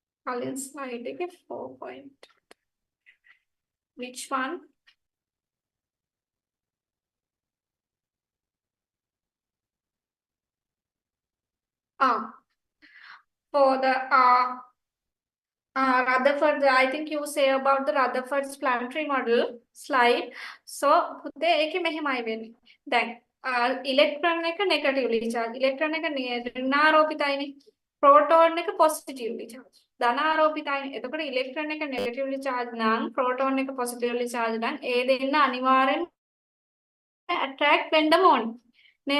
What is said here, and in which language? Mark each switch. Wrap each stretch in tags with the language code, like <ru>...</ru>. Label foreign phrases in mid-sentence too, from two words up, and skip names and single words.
<si>කලින් slide එකේ 4 point.</si> <en>Which one? For the Rutherford, I think you say about the Rutherford's planetary model slide. So,</en> <si>පුතේ ඒකේ මෙහෙමයි වෙන්නේ. දැන් ඉලෙක්ට්‍රෝන එක</si> <en>negatively charge.</en> <si>ඉලෙක්ට්‍රෝන එක ඍණාරෝපිතයිනේ. ප්‍රෝටෝන එක</si> <en>positively charge.</en> <si>ධනාරෝපිතයිනේ. එතකොට ඉලෙක්ට්‍රෝන එක</si> <en>negatively charge</en> <si>නම් ප්‍රෝටෝන එක</si> <en>positively charge</en> <si>නම් ඒ දෙන්න අනිවාර්යෙන් attract වෙන්නම ඕනේ. නේද?</si>